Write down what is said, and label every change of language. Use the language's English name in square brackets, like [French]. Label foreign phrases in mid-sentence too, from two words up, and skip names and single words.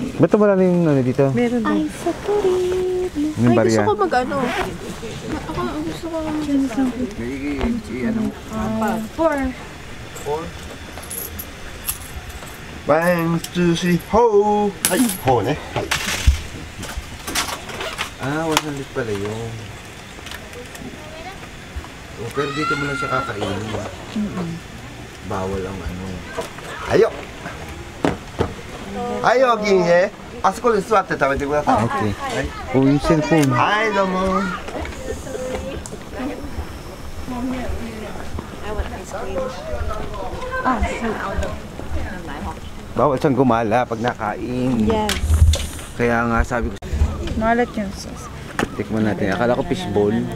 [Filipino] Ba't wala na yung ano dito? Meron din. Ay, sa turin. Yung Ay, barya. gusto ko mag-ano. Ako, gusto ko Ano? 4. [Japanese] 1、2、3、ほー。はい、ほうね。はい。 [Filipino] Ah, 100 pala yun. Oh, pero dito mo lang siya kakainin. Bawal ang ano. [Japanese] はいよ。はい、おきにね。あそこで座って食べてください。 [Filipino] Okay. Oh, yung cellphone. [Japanese] はい、どうも。 [Filipino] Bawal siyang gumala pag nakain. Yes. Kaya nga sabi ko, Malat yung sauce. tikman natin. Akala ko fishball.